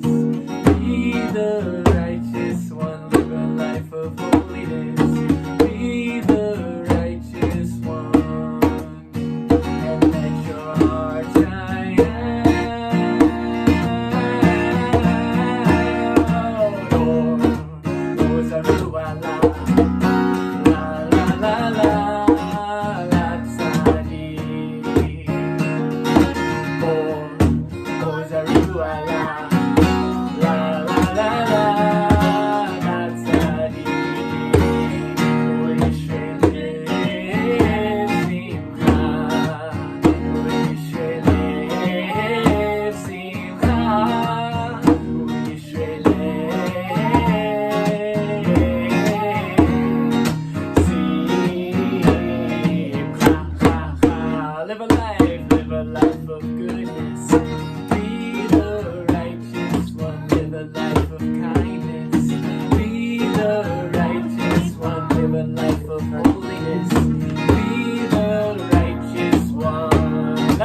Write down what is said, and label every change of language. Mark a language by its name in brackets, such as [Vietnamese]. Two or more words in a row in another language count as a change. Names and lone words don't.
[English] Be the righteous one, live a life of holiness. Be the righteous one, and let your heart shine out. Oh, Zaru Allah, la la la la, la tzaddik. Oh, Zaru Allah, la la la la, la tzaddik. [Hebrew] Oh, Yisrael simcha, oh, Yisrael simcha, oh, Yisrael simcha. [English] Live a life of goodness. Be the righteous one, live a life of kindness. Be the righteous one, live a life of holiness. Be the righteous one.